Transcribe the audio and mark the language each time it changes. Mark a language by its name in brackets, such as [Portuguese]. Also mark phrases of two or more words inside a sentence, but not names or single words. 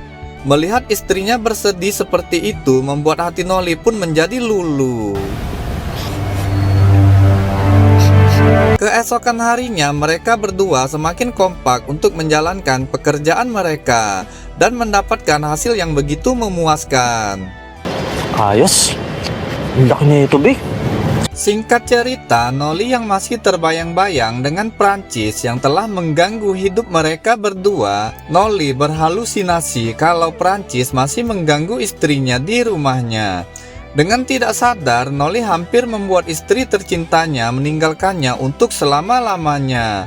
[Indonesian] Melihat istrinya bersedih seperti itu membuat hati Noli pun menjadi luluh. Keesokan harinya mereka berdua semakin kompak untuk menjalankan pekerjaan mereka dan mendapatkan hasil yang begitu memuaskan. [Filipino] Ayos. Ang laki niya ito, Bik. [Indonesian] Singkat cerita, Noli yang masih terbayang-bayang dengan Prancis yang telah mengganggu hidup mereka berdua, Noli berhalusinasi kalau Prancis masih mengganggu istrinya di rumahnya. Dengan tidak sadar, Noli hampir membuat istri tercintanya meninggalkannya untuk selama-lamanya.